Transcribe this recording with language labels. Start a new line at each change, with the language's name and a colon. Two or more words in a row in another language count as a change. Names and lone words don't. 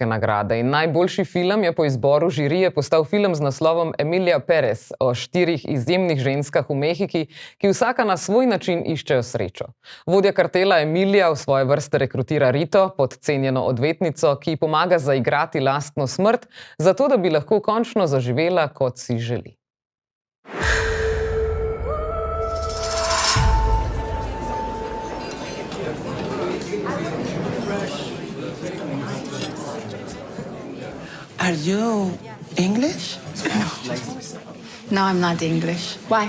Slovenian: nagrade in najboljši film je po izboru žirije postal film z naslovom Emilia Perez o 4 izjemnih ženskah v Mehiki, ki vsaka na svoj način iščejo srečo. Vodja kartela Emilia v svoje vrste rekrutira Rito, podcenjeno odvetnico, ki ji pomaga zaigrati lastno smrt, zato da bi lahko končno zaživela, kot si želi.
English: Are you English? No, I'm not English. Why?